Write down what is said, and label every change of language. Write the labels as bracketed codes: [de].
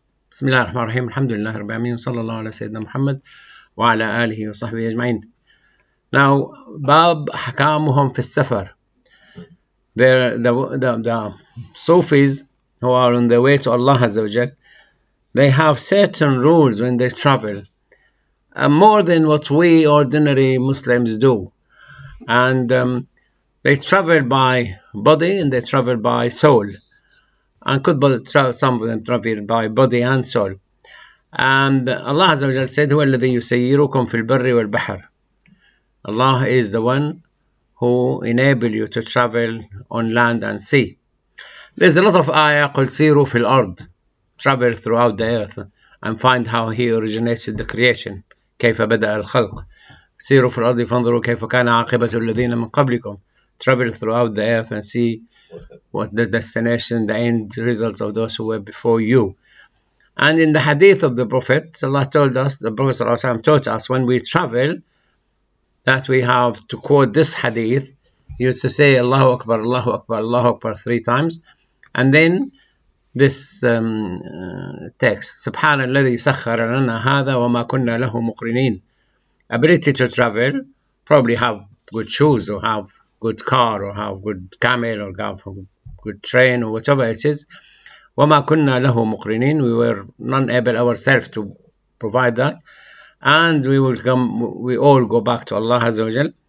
[ar] بسم الله الرحمن الرحيم الحمد لله رب العالمين وصلى الله على سيدنا محمد وعلى آله وصحبه أجمعين. Now, باب أحكامهم في السفر. [en] The Sufis who are on their way to Allah Azza wa Jal, they have certain rules when they travel, more than what we ordinary Muslims do. And they travel by body and they travel by soul. And some of them travel by body and soul. And Allah Azza wa Jal said, [ar] هو الذي يسيركم في البر والبحر. [en] Allah is the one who enable you to travel on land and sea. There's a lot of ayah [ar] قل سيروا في الأرض, [en] travel throughout the earth and find how he originated the creation. [ar] كيف بدأ الخلق. سيروا في الأرض فانظروا كيف كان عاقبة الذين من قبلكم. [en] Travel throughout the earth and see what the destination, the end result of those who were before you. And in the hadith of the Prophet, Allah told us, the Prophet ﷺ taught us when we travel that we have to quote this hadith. He used to say Allahu Akbar, Allahu Akbar, Allahu Akbar 3 times. And then this text, [ar] سبحان الذي سخر لنا هذا وما كنا له مقرنين. [en] Ability to travel, probably have good shoes or have good car or have good camel or have good train or whatever it is. [ar] وَمَا كُنَّا لَهُ مُقْرِنِينَ. [en] We were not able ourselves to provide that. And we all go back to Allah Azza wa Jal.